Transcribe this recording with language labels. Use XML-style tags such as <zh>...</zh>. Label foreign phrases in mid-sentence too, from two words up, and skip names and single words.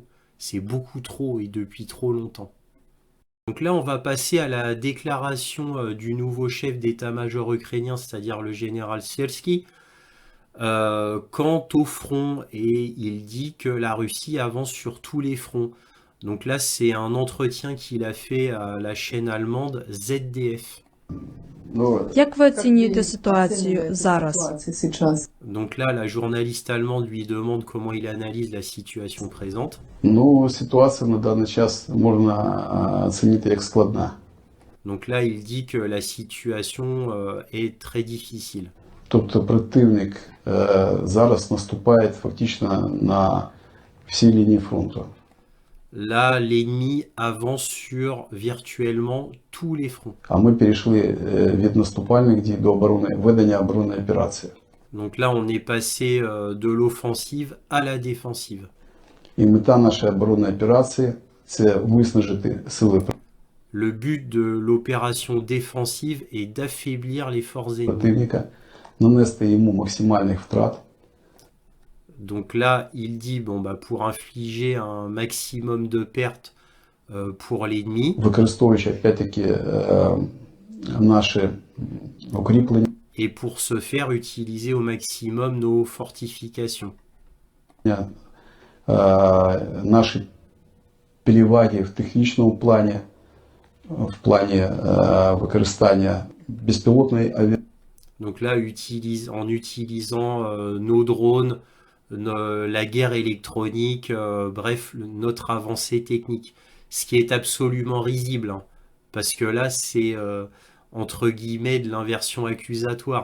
<fr>C'est beaucoup trop et depuis trop longtemps. Donc là, on va passer à la déclaration du nouveau chef d'état-major ukrainien, c'est-à-dire le général Syrski, quant au front. Et il dit que la Russie avance sur tous les fronts. Donc là, c'est un entretien qu'il a fait à la chaîne allemande ZDF.</fr> <uk>Як ви оцінюєте ситуацію зараз?</uk> <fr>Donc là, la journaliste allemande lui demande comment il analyse la situation présente.</fr> <uk>Ну, ситуація на даний час можна оцінити як складна.</uk> <fr>Donc là, il dit que la situation est très difficile.</fr> <uk>Тобто противник зараз наступає фактично на всій лінії фронту.</uk> <fr>Là, l'ennemi avance sur virtuellement tous les fronts.</fr> <uk>А ми перейшли від наступальних дій до ведення оборонної операції.</uk> <fr>Donc là, on est passé de l'offensive à la défensive.</fr> <uk>І мета нашої оборонної операції – це виснажити сили</uk> <fr>Le but de l'opération défensive est d'affaiblir les forces ennemies.</fr> <uk>противника, нанести йому максимальних втрат.</uk> <fr>Donc là, il dit, bon, bah, pour infliger un maximum de pertes pour l'ennemi.</fr> <uk>Використовуючи, опять-таки, наші укріплення.</uk> <fr>Et pour ce faire, utiliser au maximum nos fortifications.</fr> <uk>Наші переваги в технічному плані, в плані використання безпілотної авіації.</uk> <fr>Donc là, en utilisant nos drones, la guerre électronique, bref, notre avancée technique. Ce qui est absolument risible, hein, parce que là, c'est entre guillemets de l'inversion accusatoire.</fr>